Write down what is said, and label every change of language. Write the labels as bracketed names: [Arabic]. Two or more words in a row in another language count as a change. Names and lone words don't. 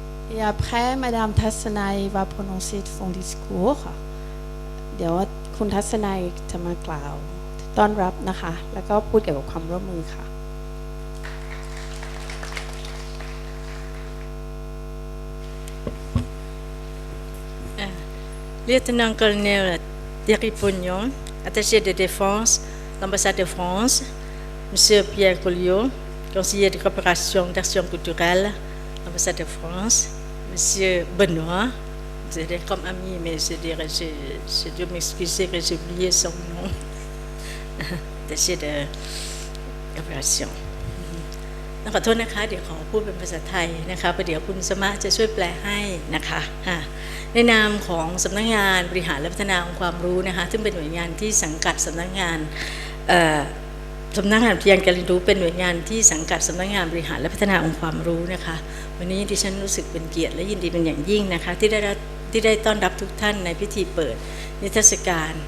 [French] Et après, Madame Tassanay va prononcer son discours. [Thai] เดี๋ยวคุณทัศนัยจะมากล่าวต้อนรับนะคะแล้วก็พูดเกี่ยวกับความร่วมมือค่ะ [French] Lieutenant-colonel Thierry Pognon, attaché de défense, l'ambassade de France, Monsieur Pierre Colliot, conseiller de coopération d'action culturelle, l'ambassade de France, Monsieur Benoît, je dirais comme ami, mais je dois m'excuser que j'ai oublié son nom, attaché de coopération. [Thai] ขอโทษนะคะเดี๋ยวขอพูดเป็นภาษาไทยนะคะประเดี๋ยวคุณสมะจะช่วยแปลให้นะคะในนามของสำนักงานบริหารและพัฒนาองค์ความรู้นะคะซึ่งเป็นหน่วยงานที่สังกัดสำนักงานวิทยาการเรียนรู้เป็นหน่วยงานที่สังกัดสำนักงานบริหารและพัฒนาองค์ความรู้นะคะวันนี้ดิฉันรู้สึกเป็นเกียรติและยินดีเป็นอย่างยิ่งนะคะที่ได้ต้อนรับทุกท่านในพิธีเปิดนิทรรศการ